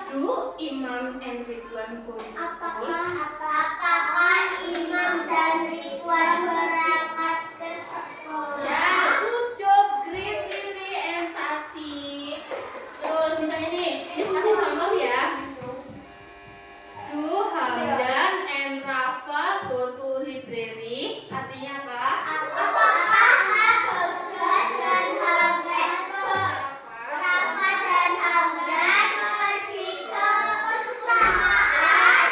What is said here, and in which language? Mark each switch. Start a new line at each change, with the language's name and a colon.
English: Do Imam and Ridwan go to school?
Indonesian: Apakah Imam dan Ridwan berangkat ke sekolah?
English: Ya, good job, great Riri and Sasi.
Indonesian: Terus misalnya nih, ini kasih contoh ya.
English: Do Hamdan and Rafa go to library?
Indonesian: Artinya apa? Apakah Bagas dan Hamdan Rafa dan Hamdan pergi ke perpustakaan?